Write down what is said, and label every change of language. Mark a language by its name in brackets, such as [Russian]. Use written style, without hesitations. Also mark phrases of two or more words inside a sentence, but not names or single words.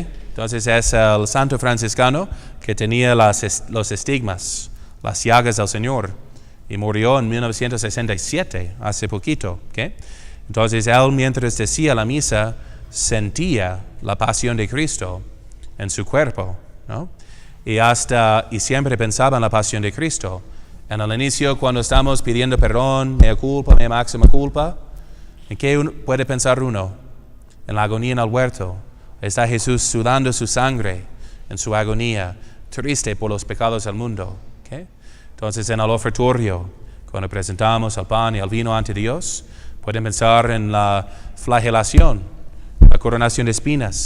[Spanish] Entonces es el santo franciscano que tenía los estigmas, las llagas del Señor, y murió en 1967, hace poquito. ¿Okay? Entonces él, mientras decía la misa, sentía la pasión de Cristo en su cuerpo, ¿no? Y siempre pensaba en la pasión de Cristo. En el inicio, cuando estamos pidiendo perdón, [Latin] mea culpa, mea máxima culpa, [Spanish] ¿en qué puede pensar uno? en la agonía en el huerto, está Jesús sudando su sangre en su agonía, triste por los pecados del mundo. ¿Okay? Entonces en el ofertorio, cuando presentamos el pan y el vino ante Dios, pueden pensar en la flagelación, la coronación de espinas.